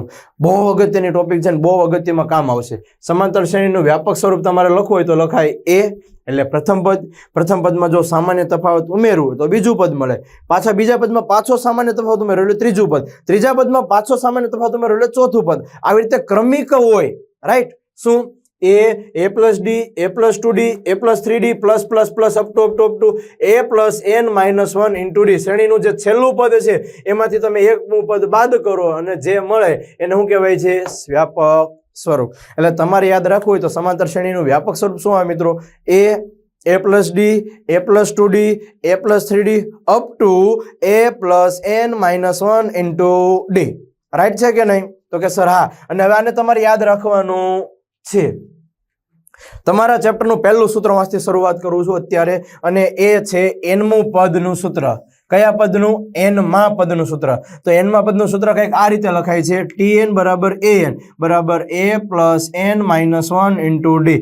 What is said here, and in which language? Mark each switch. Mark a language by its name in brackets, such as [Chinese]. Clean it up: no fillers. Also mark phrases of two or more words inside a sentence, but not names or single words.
[Gujarati] બહુ અગત્યની ટોપિક છે ને બહુ અગત્યમાં કામ આવશે। સમાંતર શ્રેણીનું વ્યાપક સ્વરૂપ તમારે લખવું હોય તો લખાય એ એટલે પ્રથમ પદ, પ્રથમ પદમાં જો સામાન્ય તફાવત ઉમેરવું તો બીજું પદ મળે, પાછા બીજા પદમાં પાછો સામાન્ય તફાવત ઉમેરો એટલે ત્રીજું પદ, ત્રીજા પદમાં પાછો સામાન્ય તફાવત ઉમેરો એટલે ચોથું પદ। આવી રીતે ક્રમિક હોય, રાઈટ। શું? [English] a plus d, a plus 2d, a plus 3d plus plus plus up to a plus n minus 1 into d। [Gujarati] શ્રેણીનું જે છેલ્લું પદ છે એમાંથી તમે એકમું પદ બાદ કરો અને જે મળે એને શું કહેવાય છે? વ્યાપક સ્વરૂપ। એટલે તમારે યાદ રાખવું હોય તો સમાંતર શ્રેણીનું વ્યાપક સ્વરૂપ શું આવે મિત્રો? [English] a plus d, a plus 2d, a plus 3d up to a plus n minus 1 into d। [Gujarati] રાઈટ છે કે નહીં? તો કે સર હા। અને હવે આને તમારે યાદ રાખવાનું છે। તમારા ચેપ્ટરનું પહેલું સૂત્ર વાંચતી શરૂઆત કરું છું અત્યારે, અને એ છે એનમું પદનું સૂત્ર. કયા પદનું? એનમાં પદનું સૂત્ર. તો એનમાં પદનું સૂત્ર કંઈક આ રીતે લખાય છે, tn બરાબર an બરાબર [English] a plus n minus 1 into d.